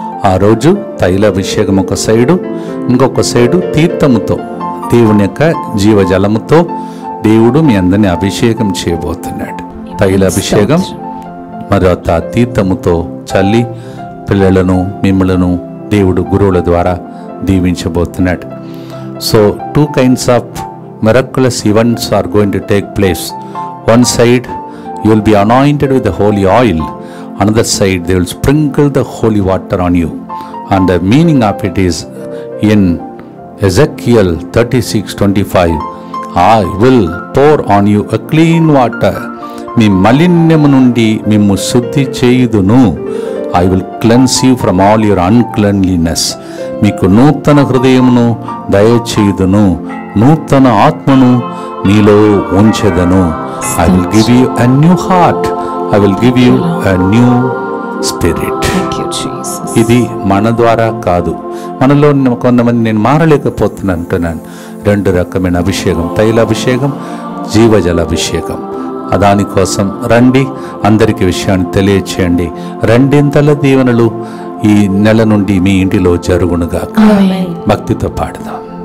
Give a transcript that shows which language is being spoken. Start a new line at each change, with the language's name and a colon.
Telugu: ఆ రోజు తైలాభిషేకం ఒక సైడు, ఇంకొక సైడు తీర్థముతో, దేవుని యొక్క జీవజలముతో దేవుడు మీ అందరిని అభిషేకం చేయబోతున్నాడు. తైల అభిషేకం మరొక తీర్థముతో చల్లి పిల్లలను మిమ్మలను దేవుడు గురువుల ద్వారా దీవించబోతున్నాడు.
English: So 2 kinds of miraculous events are going to take place. One side you will be anointed with the holy oil, another side they will sprinkle the holy water on you. And the meaning of it is in Ezekiel 36:25, I will pour on you a clean water.
Telugu: మీ మలిన్యము నుండి మిమ్ము శుద్ధి చేయుదును.
English: I will cleanse you from all your uncleanliness.
Telugu: మీకు నూతన హృదయమును దయచేయుదును, నూతన ఆత్మను మీలో ఉంచెదను.
English: I will give you a new heart. I will give you a new spirit.
Telugu: ఇది మన ద్వారా కాదు, మనలో కొంతమంది నేను మారలేకపోతున్నాను అంటున్నాను. 2 రకమైన అభిషేకం, తైల అభిషేకం, జీవజల అభిషేకం. దానికోసం రండి, అందరికి విషయాన్ని తెలియచేయండి. 2 దీవెనలు ఈ నెల నుండి మీ ఇంటిలో జరుగునుగా. భక్తితో పాడదాం.